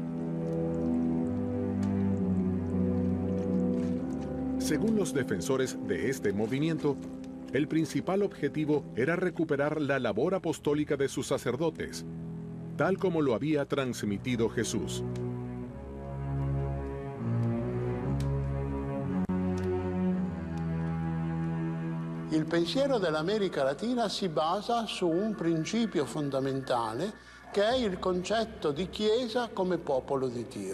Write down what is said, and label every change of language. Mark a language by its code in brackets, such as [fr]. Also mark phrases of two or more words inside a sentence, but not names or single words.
[es] Según los defensores de este movimiento, el principal objetivo era recuperar la labor apostólica de sus sacerdotes, tal como lo había transmitido Jesús. [it] Il pensiero dell'America Latina si basa su un principio fondamentale che è il concetto di Chiesa come popolo di Dio.